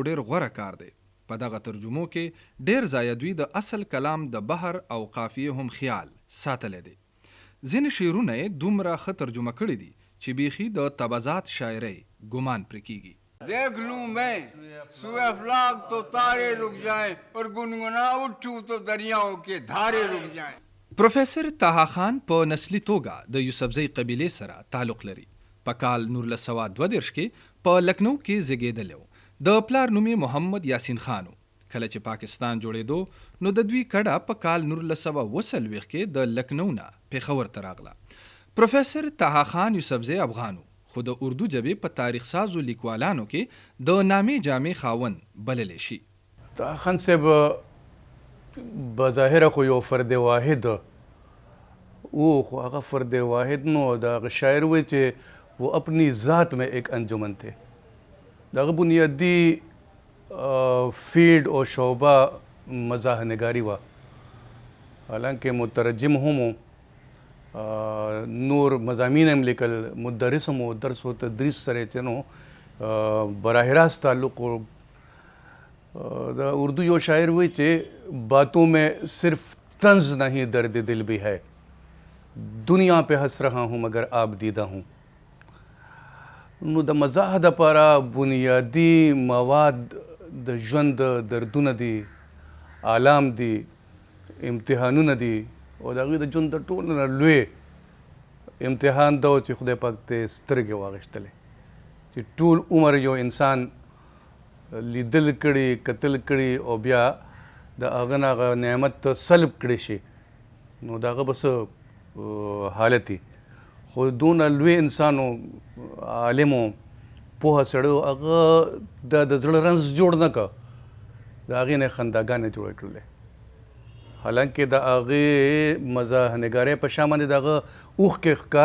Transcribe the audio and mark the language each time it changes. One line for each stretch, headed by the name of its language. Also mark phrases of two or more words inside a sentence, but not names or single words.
Pashto: ډېر غوره کار دی په دغه ترجمو کې ډېر ځایه دوی د اصل کلام د بحر او قافیې هم خیال ساتلی دی ځینې شعرونه یې دومره ښه ترجمه کړي دي چې بیخي د تبعات شاعرۍ ګمان پرې کیږي
Urdu: دیکھ لوں میں سوئے افلاک تو تارے رک جائیں اور گنگنا اٹھوں تو دریاؤں کے دھارے رک جائیں
Pashto: پروفیسر طه خان په نسلي توګه د یوسفزۍ قبیلې سره تعلق لري په کال 1932 کې په لکنو کې زیږېدلی و د پلار نوم یې محمد یاسین خان و کله چې پاکستان جوړېدو نو د دوی کډه په کال 1940 کې د لکنو نه پېښور ته راغله پروفیسر طه خان یوسفزی افغان و خو د اردو ژبې په تاریخ سازو لیکوالانو کې د نامې جامې خاوند بللی شي طه خان صاحب بظاهره خو یو فرد واحد او خو هغه فرد واحد نو د هغه شاعر و چې
Urdu: وہ اپنی ذات میں ایک انجمن تھے
Pashto: دغه
Urdu: بنیادی فیلڈ اور شعبہ مزاح نگاری
Pashto: وا حالانکہ مترجم هم نور مضامین هم لیکل مدرس هم درس و تدریس سره چې براہ راست تعلق دا اردو یو شاعر وی چې
Urdu: باتوں میں صرف طنز نہیں درد دل بھی ہے دنیا پہ ہنس رہا ہوں مگر آپ دیدہ ہوں
Pashto: نو د مزاح دپاره بنیادي مواد د ژوند دردونه دي آلام دي امتحانونه دي او د هغوی د ژوند د ټولو نه لوی امتحان دا و چې خدای پاک ته سترګې واغېښتلې چې ټول عمر یو انسان لیدل کړي کتل کړي او بیا د هغه نه هغه نعمت سلب کړی شي نو د هغه به څه حالت وي خو دونه لوی انسان و عالم و پوهه سړی و هغه د زړه رنځ جوړ نه که د هغې نه خنداګانې جوړې کړلې حالانکې د هغې مزاح نګارۍ په شا باندې د هغه اوښکې